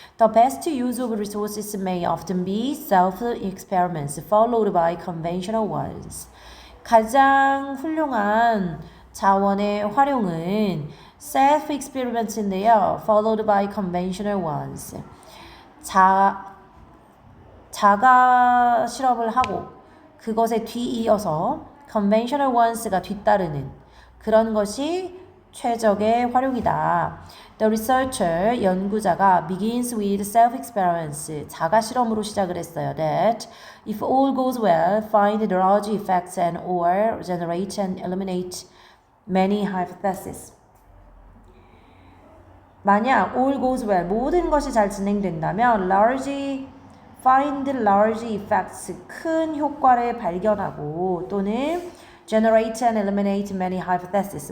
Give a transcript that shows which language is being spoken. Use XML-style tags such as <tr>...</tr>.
<en>The best use of resources may often be self-experiments followed by conventional ones.</en> <ko>가장 훌륭한 자원의 활용은</ko> <en>self-experiments</en> <ko>인데요.</ko> <en>followed by conventional ones.</en> <ko>자가 실험을 하고 그것에 뒤이어서</ko> <en>conventional ones</en> <ko>가 뒤따르는 그런 것이 최적의 활용이다.</ko> <en>The researcher,</en> <ko>연구자가</ko> <en>begins with self-experiments,</en> <ko>자가 실험으로 시작을 했어요.</ko> <en>That if all goes well, find the large effects and or generate and eliminate many hypotheses.</en> <ko>만약</ko> <en>all goes well,</en> <ko>모든 것이 잘 진행된다면</ko> <en>find large effects,</en> <ko>큰 효과를 발견하고 또는</ko> <en>generate and eliminate many hypotheses.</en>